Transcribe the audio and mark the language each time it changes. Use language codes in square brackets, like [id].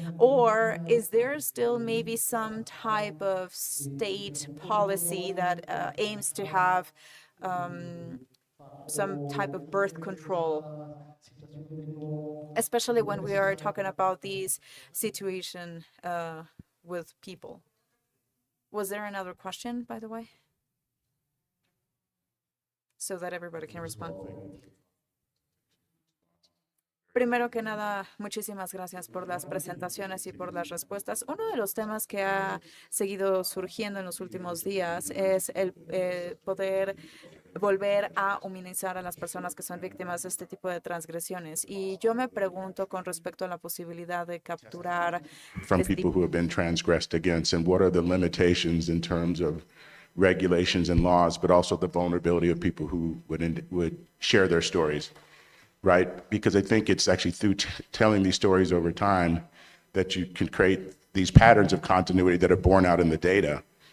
[en] Or is there still maybe some type of state policy that aims to have some type of birth control, especially when we are talking about these situation with people? Was there another question, by the way? So that everybody can respond. [es] Primero que nada, muchísimas gracias por las presentaciones y por las respuestas. Uno de los temas que ha seguido surgiendo en los últimos días es el poder volver a humanizar a las personas que son víctimas de este tipo de transgresiones. Y yo me pregunto con respecto a la posibilidad de capturar [en] from people who have been transgressed against, and what are the limitations in terms of regulations and laws, but also the vulnerability of people who would share their stories, right? Because I think it's actually through telling these stories over time that you can create these patterns of continuity that are borne out in the data.